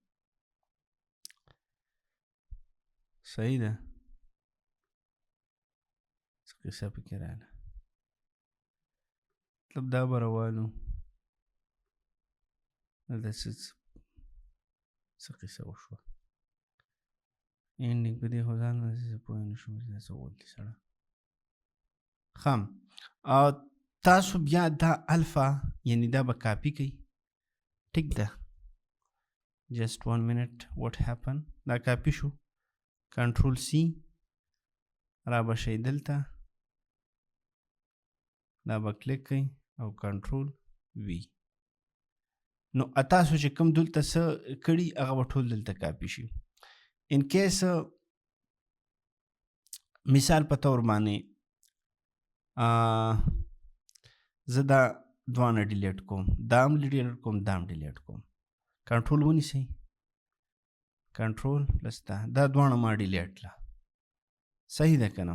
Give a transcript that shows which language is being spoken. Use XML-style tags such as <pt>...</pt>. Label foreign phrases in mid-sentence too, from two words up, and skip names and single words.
<ps>صحیح ده، څه قصه پکې راغله، مطلب دا به روانو دلته څه قصه وشوه، اینډینګ په دې خو ځان زه پوه نه شوم چې دا څه ویل سړی. ښه، تاسو بیا دا الفا یعنی دا به کاپي کوئ، ټیک ده،</ps> <en>just 1 minute what happened،</en> <ps>دا کاپي شو،</ps> <en>control C</en> <ps>را به شئ دلته، دا به کلیک کوئ او</ps> <en>control V,</en> <ps>نو تاسو چې کوم دلته څه کړي هغه به ټول دلته کاپي شي.</ps> <en>in case</en> <ps>مثال په طور باندې زه دا دوانه ډیلیټ کوم، دا هم ډیلیټ کوم، دا هم ډیلیټ کوم، کنټرول ونیسئ،</ps> <en>control plus</en> <ps>دا دوانه ما ډیلیټ کړه، صحیح ده که نه.</ps>